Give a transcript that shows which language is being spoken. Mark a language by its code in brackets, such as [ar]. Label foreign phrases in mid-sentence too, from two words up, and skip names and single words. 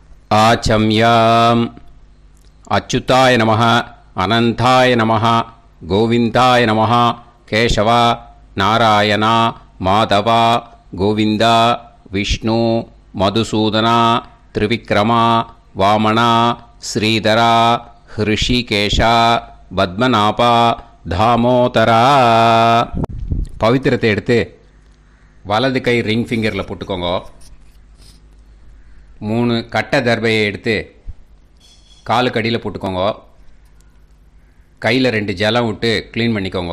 [sa] आचम्याम् अच्युताय नमः अनन्ताय नमः गोविन्दाय नमः केशव नारायण माधव गोविन्द विष्णु मधुसूदन त्रिविक्रम वामन श्रीधर हृषिकेश पद्मनाभ தாமோதரா. [ta] பவித்திரத்தை எடுத்து வலது கை [en] ring finger-இல் [ta] போட்டுக்கோங்க. 3 கட்டை தர்பையை எடுத்து காலுக்கு அடியில் போட்டுக்கோங்க. கையில் 2 ஜலம் விட்டு க்ளீன் பண்ணிக்கோங்க.